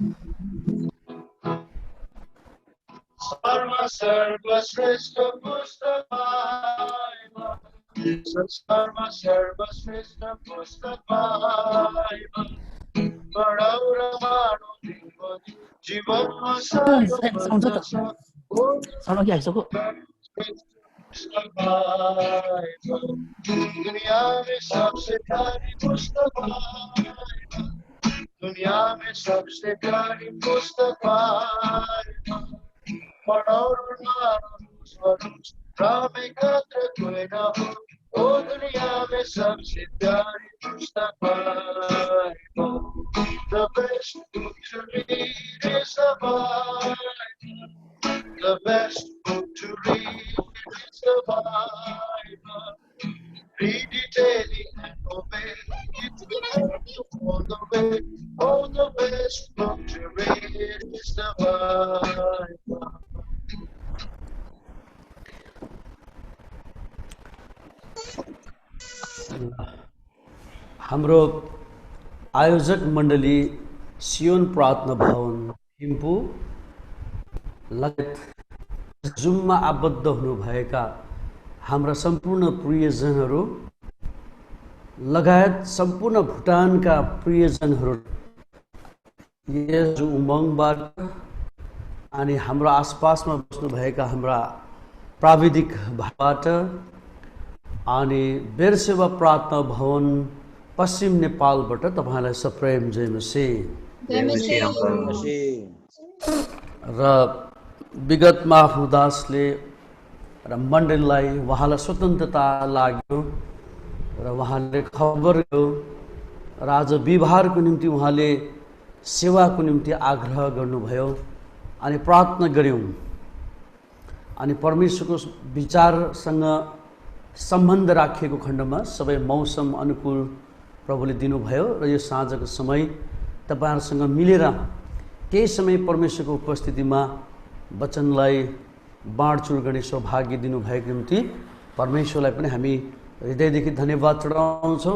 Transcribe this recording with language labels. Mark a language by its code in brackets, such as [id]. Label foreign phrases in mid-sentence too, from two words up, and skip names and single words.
[ne] सर्वश्रेष्ठ पुस्तक सर्वश्रेष्ठ पुस्तक बढाउ र मानौ तिम्रो जीवनमा [hi] दुनिया में सबसे प्यारी पुस्तक, दुनिया में सबसे प्यारी पुस्तक पढ़ो कोई न हो। ओ दुनिया में सबसे प्यारी पुस्तक [en] The best book to read is the Bible. The best book to read is the Bible. Read it daily and obey. It will help you all the way. Oh, the best book to read is the Bible. [ne] हाम्रो आयोजक मण्डली सियोन प्रार्थना भवन थिम्पू लगायत जुममा आबद्ध हुनुभएका हाम्रा सम्पूर्ण प्रियजनहरू लगायत सम्पूर्ण भुटानका प्रियजनहरू यस उमङ्गबाट अनि हाम्रो आसपासमा बस्नुभएका हाम्रा प्राविधिक भाइबाट अनि बेरसेवा प्रार्थना भवन पश्चिम नेपालबाट तपाईँलाई सप्रेम जय मसीह। र विगतमा आफू दासले र मण्डलीलाई उहाँलाई स्वतन्त्रता लाग्यो र उहाँले खबर गर्यो र आज बिहारको निम्ति उहाँले सेवाको निम्ति आग्रह गर्नुभयो अनि प्रार्थना गऱ्यौँ अनि परमेश्वरको विचारसँग सम्बन्ध राखिएको खण्डमा सबै मौसम अनुकूल प्रभुले दिनुभयो र यो साँझको समय तपाईँहरूसँग मिलेर केही समय परमेश्वरको उपस्थितिमा वचनलाई बाँडचुँड गर्ने सौभाग्य दिनुभएको निम्ति परमेश्वरलाई पनि हामी हृदयदेखि धन्यवाद चढाउँछौँ।